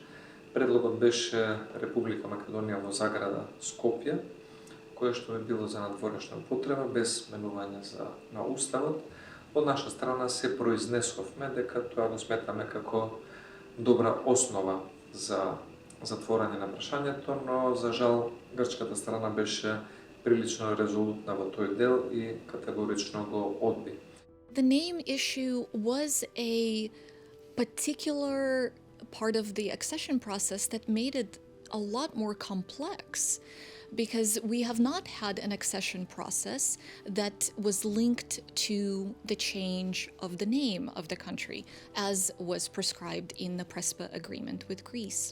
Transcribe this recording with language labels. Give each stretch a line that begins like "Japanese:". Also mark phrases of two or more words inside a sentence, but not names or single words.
Macedonian: Предлогот беше Република Македонија во заграда Скопје, кое што би било за надворешна употреба, без менување на Уставот. Од наша страна се произнесовме дека тоа го сметаме како добра основа за затворање на прашањето, но за жал грчката страна беше прилично резолутна во тој дел и категорично го одби.
English: The name issue was a particular part of the accession process that made it a lot more complex, because we have not had an accession process that was linked to the change of the name of the country, as was prescribed in the Prespa agreement with Greece.